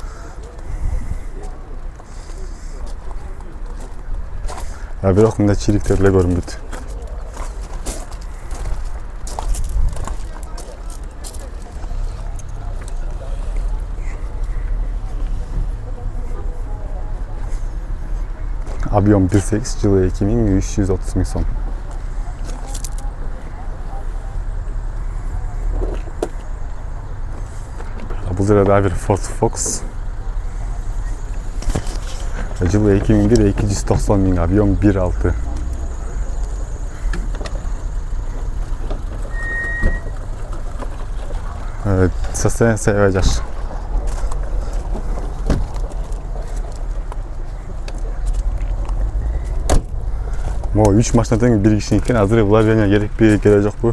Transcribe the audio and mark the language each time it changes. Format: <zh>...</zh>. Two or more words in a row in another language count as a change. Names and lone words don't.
<ky>Бирок мындай чириктер эле көрүнбөйт. Объем 1.8, жылы 2330 мың сом.</ky> <kk>Бұл жерде бір Ford Focus.</kk> <ky>Жылы 2001, 290 мың, объем 1.6. Состояние аябай жакшы. Мо 3 машина тең бир киши экен, азыр вложение керекпи, керек жокпу?</ky>